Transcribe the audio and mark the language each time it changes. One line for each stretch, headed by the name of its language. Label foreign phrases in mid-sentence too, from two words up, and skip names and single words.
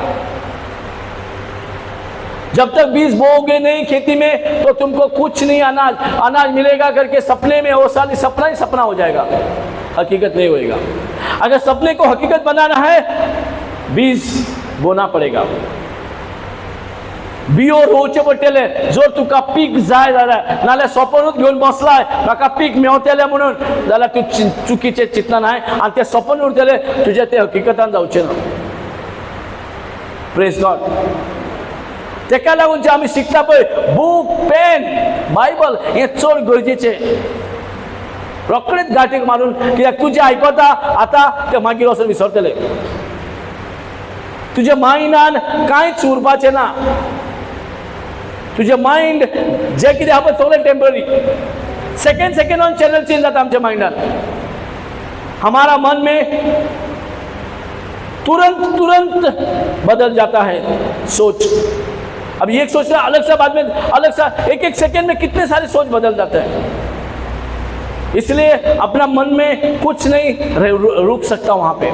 Hindi: जब तक बीज बोओगे नहीं खेती में तो तुमको कुछ नहीं अनाज मिलेगा करके सपने में वो साली सपना ही सपना हो जाएगा, हकीकत नहीं होएगा। अगर सपने को हकीकत बनाना है बीज बोना पड़ेगा।
Konkani: बियो रोवचे पडटले। जर तुका पीक जाय जाल्यार, नाल्यार सपनूच घेवन बसलाय म्हाका पीक मेवतले म्हणून, जाल्यार तू चुकीचे चिंतना नाय आनी ते सपन उरतले, तुजे ते हकीकतान जावचे ना।
English: Praise God.
Konkani: तेका लागून जे आमी शिकता पळय बूक, पेन, बायबल हे चड गरजेचे। रोखडेच गाठीक मारून, कित्याक तू जे आयकता आता ते मागीर वचून विसरतले। तुज्या मायंडान कांयच उरपाचें ना। तुझे माइंड जे कितें आहा सगळें टेम्पररी। सेकेंड ऑन
English: channel change
Konkani: जाता आमच्या माइंडान।
Hindi: हमारा मन में तुरंत बदल जाता है सोच। अब एक सोच रहा अलग सा, बाद में अलग सा, एक सेकेंड में कितने सारे सोच बदल जाते हैं। इसलिए अपना मन में कुछ नहीं रुक सकता वहां पे।